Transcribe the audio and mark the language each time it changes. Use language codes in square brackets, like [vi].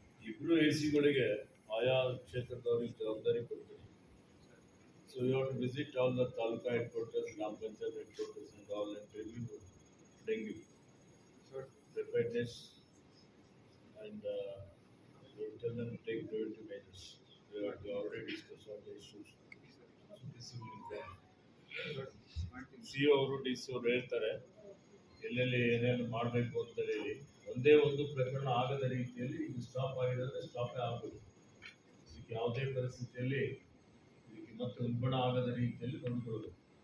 [kn] ಇಬ್ರು ಎಸಿಗಳಿಗೆ ಆಯಾ ಕ್ಷೇತ್ರದವರಿಗೆ ಜವಾಬ್ದಾರಿ ಕೊಡ್ತಾರೆ. [en] So you have to visit all the taluka headquarters, Gram Panchayat headquarters and all and review dengue, preparedness and you will tell them to take preventive measures. We have to already discuss all the issues. This will inform. [kn] CEO ಅವರು DC ಅವರು ಹೇಳ್ತಾರೆ ಎಲ್ಲೆಲ್ಲಿ ಏನೇನು ಮಾಡಬೇಕು ಅಂತ ಹೇಳಿ. ಒಂದೇ ಒಂದು ಪ್ರಕರಣ ಆಗದ ರೀತಿಯಲ್ಲಿ ಇದು ಸ್ಟಾಪ್ ಆಗಿದೆ ಅಂದರೆ ಸ್ಟಾಪೇ ಆಗಬೇಕು. ಇದಕ್ಕೆ ಯಾವುದೇ ಪರಿಸ್ಥಿತಿಯಲ್ಲಿ ಇದಕ್ಕೆ ಮತ್ತೆ ಉಲ್ಬಣ ಆಗದ ರೀತಿಯಲ್ಲಿ ತಂದುಕೊಡಬೇಕು.